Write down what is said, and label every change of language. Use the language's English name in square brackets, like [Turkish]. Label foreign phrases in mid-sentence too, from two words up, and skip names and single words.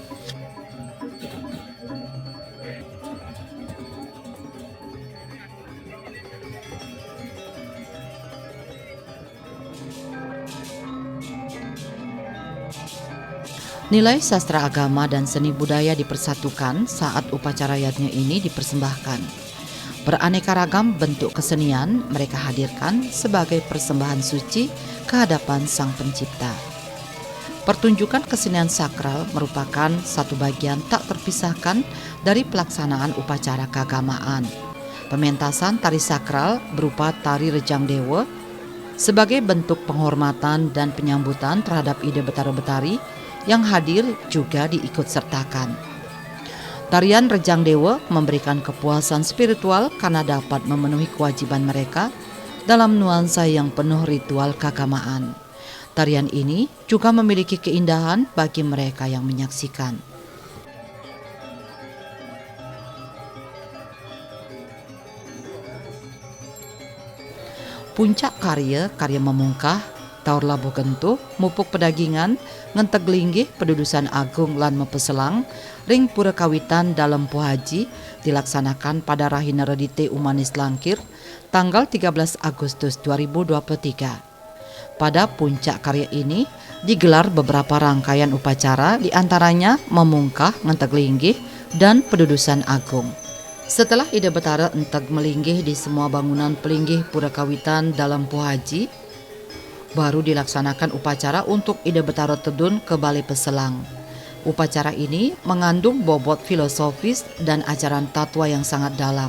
[Indonesian] Nilai sastra agama dan seni budaya dipersatukan saat upacara yatnya ini dipersembahkan. Beraneka ragam bentuk kesenian mereka hadirkan sebagai persembahan suci kehadapan Sang Pencipta. Pertunjukan kesenian sakral merupakan satu bagian tak terpisahkan dari pelaksanaan upacara keagamaan. Pementasan tari sakral berupa tari Rejang Dewa sebagai bentuk penghormatan dan penyambutan terhadap Ida Betara Betari yang hadir juga diikut sertakan. Tarian Rejang Dewa memberikan kepuasan spiritual karena dapat memenuhi kewajiban mereka dalam nuansa yang penuh ritual keagamaan. Tarian ini juga memiliki keindahan bagi mereka yang menyaksikan. Puncak karya memungkah, taur labuh gentuh, mupuk pedagingan, ngentek linggih, pedudusan agung lan mepeselang, ring Pura Kawitan dalam Puhaji dilaksanakan pada Rahina Redite Umanis Langkir, tanggal 13 Agustus 2023. Pada puncak karya ini digelar beberapa rangkaian upacara, diantaranya memungkah, ngentek linggih, dan pedudusan agung. Setelah Ida Betara entek melinggih di semua bangunan pelinggih Pura Kawitan dalam Puhaji, baru dilaksanakan upacara untuk Ida Betara Tedun ke Balai Peselang. Upacara ini mengandung bobot filosofis dan ajaran tatwa yang sangat dalam.